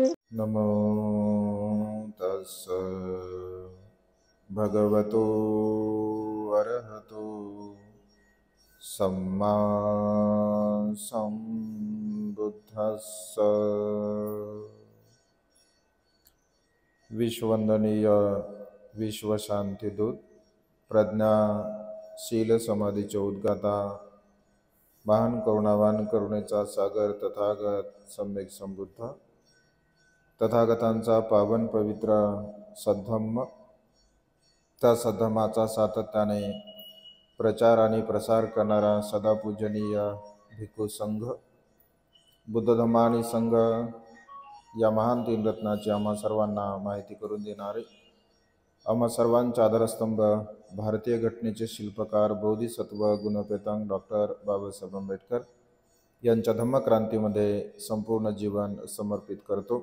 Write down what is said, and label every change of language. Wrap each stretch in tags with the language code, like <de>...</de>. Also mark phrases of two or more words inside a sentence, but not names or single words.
<pi>नमो तस्स भगवतो अरहतो सम्मा संबुद्धस्स।</pi> <mr>विश्ववंदनीय विश्वशांतिदूत प्रज्ञा शील समाधीचे उद्गाता महान करुणावान करुणेचा सागर तथागत सम्यक संबुद्ध तथागतांचा पावन पवित्र सद्धम्म, त्या सद्धम्माचा सातत्याने प्रचार आणि प्रसार करणारा सदा पूजनीय भिक्खू संघ, बुद्ध धम्म आणि संघ या महान तीन रत्नाची आम्हा सर्वांना माहिती करून देणारे, आम्हा सर्वांचा आधारस्तंभ, भारतीय घटनेचे शिल्पकार बोधिसत्व गुणपेतांग डॉक्टर बाबासाहेब आंबेडकर यांच्या धम्मक्रांतीमध्ये संपूर्ण जीवन समर्पित करतो।</mr>